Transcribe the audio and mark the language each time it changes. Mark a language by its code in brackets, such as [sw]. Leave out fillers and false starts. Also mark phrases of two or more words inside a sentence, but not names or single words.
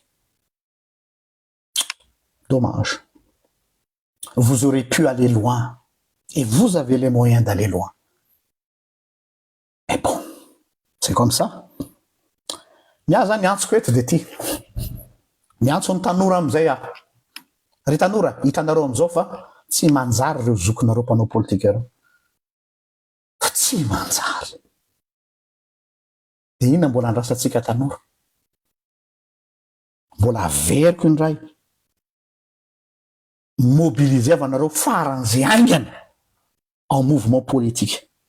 [fr] Dommage. Vous aurez pu aller loin et vous avez les moyens d'aller loin. Mais bon, c'est comme ça. [mg] Miaza miantsoko eto de ty. Miantso ny tanora am'izay ry tanora hitanareo am'izao fa tsy manjary reo zokonareo mpanao politika reo. Fa tsy manjary. De ina mbola andrasantsika tanora. Mbola averiko indray mobiliser avanareo faran'izay aingana [fr] en mouvement politique.